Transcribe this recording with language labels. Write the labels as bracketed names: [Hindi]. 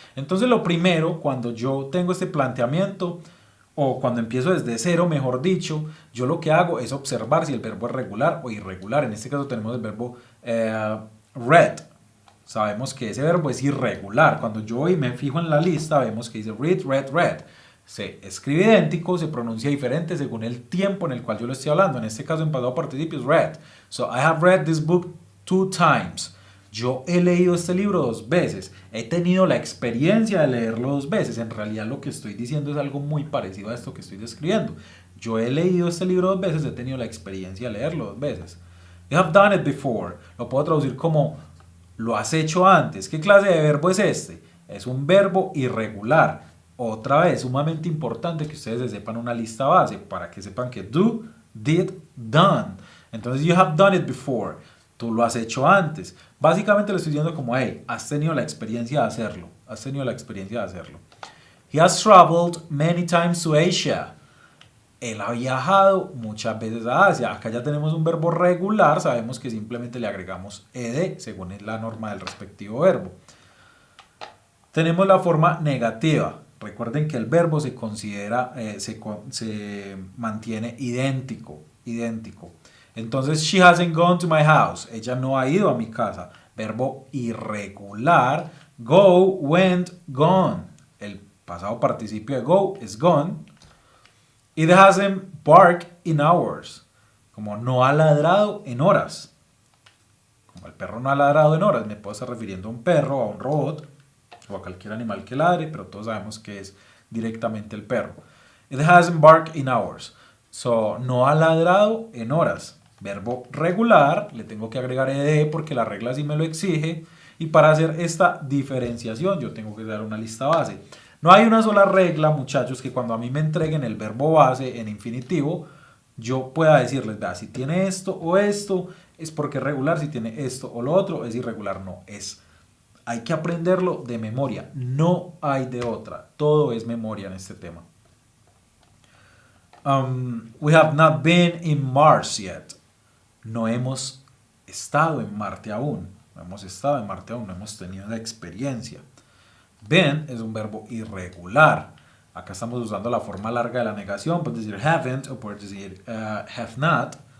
[Spanish] Entonces lo primero, cuando yo tengo este planteamiento, o cuando empiezo desde cero, mejor dicho, yo lo que hago es observar si el verbo es regular o irregular. En este caso tenemos el verbo read. Sabemos que ese verbo es irregular. Cuando yo hoy me fijo en la lista, vemos que dice read, read, read. Se escribe idéntico, se pronuncia diferente según el tiempo en el cual yo lo estoy hablando. En este caso, en pasado participio es read. [English] So, I have read this book 2 times. [Spanish] Yo he leído este libro 2 veces. He tenido la experiencia de leerlo 2 veces. En realidad lo que estoy diciendo es algo muy parecido a esto que estoy describiendo. Yo he leído este libro 2 veces, he tenido la experiencia de leerlo 2 veces. [English] You have done it before. [Spanish] Lo puedo traducir como lo has hecho antes. ¿Qué clase de verbo es este? Es un verbo irregular. Otra vez, sumamente importante que ustedes sepan una lista base para que sepan que do, did, done. [English] Entonces, you have done it before. [Spanish] Tú lo has hecho antes. Básicamente le estoy diciendo como, hey, has tenido la experiencia de hacerlo. Has tenido la experiencia de hacerlo. [English] He has traveled many times to Asia. [Spanish] Él ha viajado muchas veces a Asia. Acá ya tenemos un verbo regular. Sabemos que simplemente le agregamos ed según la norma del respectivo verbo. Tenemos la forma negativa. Recuerden que el verbo se considera, se mantiene idéntico. [English] Entonces, she hasn't gone to my house. [Spanish] Ella no ha ido a mi casa. Verbo irregular. [English] Go, went, gone. [Spanish] El pasado participio de go es gone. [English] It hasn't barked in hours. [Spanish] Como no ha ladrado en horas. Como el perro no ha ladrado en horas. Me puedo estar refiriendo a un perro, a un robot, o a cualquier animal que ladre, pero todos sabemos que es directamente el perro. [English] It hasn't barked in hours. [Spanish] So, no ha ladrado en horas. Verbo regular, le tengo que agregar ed porque la regla sí me lo exige. Y para hacer esta diferenciación yo tengo que dar una lista base. No hay una sola regla, muchachos, que cuando a mí me entreguen el verbo base en infinitivo, yo pueda decirles, vea, si tiene esto o esto, es porque es regular, si tiene esto o lo otro, es irregular. No, hay que aprenderlo de memoria, no hay de otra, todo es memoria en este tema. [English] We have not been in Mars yet. [Spanish] No hemos estado en Marte aún, no hemos tenido la experiencia. Been es un verbo irregular. Acá estamos usando la forma larga de la negación. Puedes decir haven't o puedes decir have not.